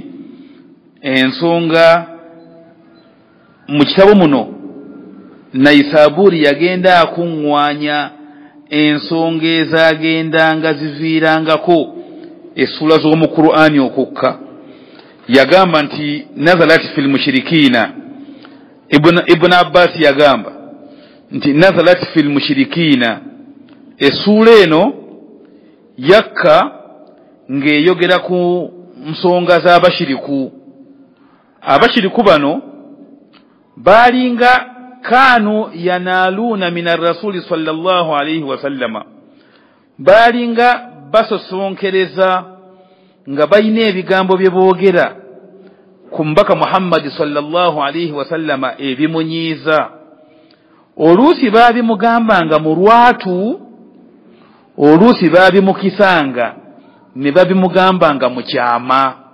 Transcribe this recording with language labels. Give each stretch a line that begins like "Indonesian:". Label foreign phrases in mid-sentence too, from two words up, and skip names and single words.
Ganda: Ensonga mu kitabo muno Naisaburi yagenda akuŋŋwanya ensonga ezagendanga ziviirangako essuula z'omu Qur'ani okukka. Yagamba nti
Arabic: نزلت في المشركين.
Ganda: Ibn Abbas yagamba nti
Arabic: نزلت في المشركين,
Ganda: essuula eno yakka ng'eyogera ku nsonga z'abashiriku. Abashiriku bano baalinga
Arabic: كانوا ينالون من الرسول صلى الله عليه وسلم,
Ganda: baalinga basosonkereza nga balina ebigambo bye boogera ku mbaka Muhammadi
Arabic: صلى الله عليه وسلم
Ganda: ebimunyiiza. Oluusi baabimugambanga mu lwatu, oluusi baabimukisanga ne babimugambanga mu kyama.